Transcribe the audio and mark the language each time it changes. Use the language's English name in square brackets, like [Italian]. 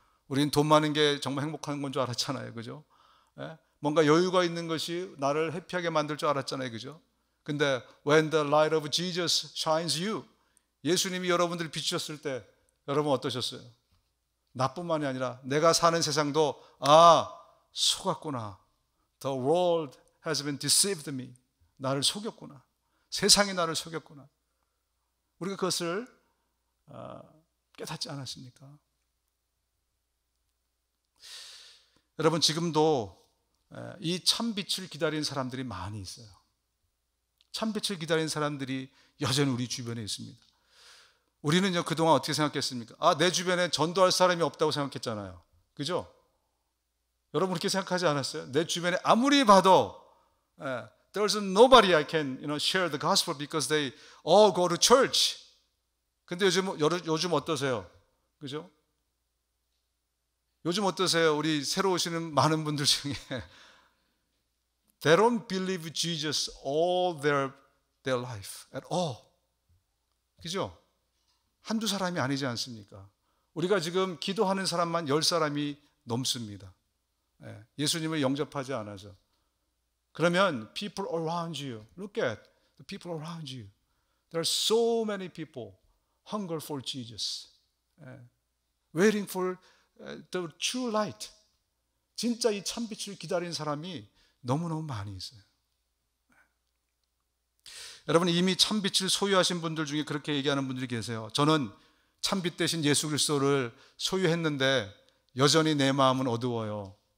[Korean] 우린 돈 많은 게 정말 행복한 건 줄 알았잖아요. 그죠? 뭔가 여유가 있는 것이 나를 해피하게 만들 줄 알았잖아요. 그죠? 근데 [English] when the light of Jesus shines you, [Korean] 예수님이 여러분들을 비추셨을 때 여러분 어떠셨어요? 나뿐만이 아니라 내가 사는 세상도 속았구나. [English] The world has been deceived me. [Korean] 나를 속였구나. 세상이 나를 속였구나. 우리가 그것을 깨닫지 않았습니까? 여러분, 지금도 이 참빛을 기다리는 사람들이 많이 있어요. 참빛을 기다리는 사람들이 여전히 우리 주변에 있습니다. 우리는요, 그동안 어떻게 생각했습니까? 내 주변에 전도할 사람이 없다고 생각했잖아요. 그죠? 여러분 그렇게 생각하지 않았어요? 내 주변에 아무리 봐도 [English] there's nobody I can share the gospel because they all go to church. [Korean] 근데 요즘 어떠세요? 그죠? 요즘 어떠세요? 우리 새로 오시는 많은 분들 중에 [English] they don't believe Jesus all their life at all. [Korean] 그죠? 한두 사람이 아니지 않습니까? 우리가 지금 기도하는 사람만 10사람이 넘습니다. 예수님을 영접하지 않아서. 그러면 [English] people around you, look at the people around you. There are so many people hunger for Jesus, waiting for the true light. [Korean] 진짜 이 참빛을 기다리는 사람이 너무너무 많이 있어요. 여러분, 이미 참빛을 소유하신 분들 중에 그렇게 얘기하는 분들이 계세요. 저는 참빛 대신 예수 그리스도를 소유했는데 여전히 내 마음은 어두워요.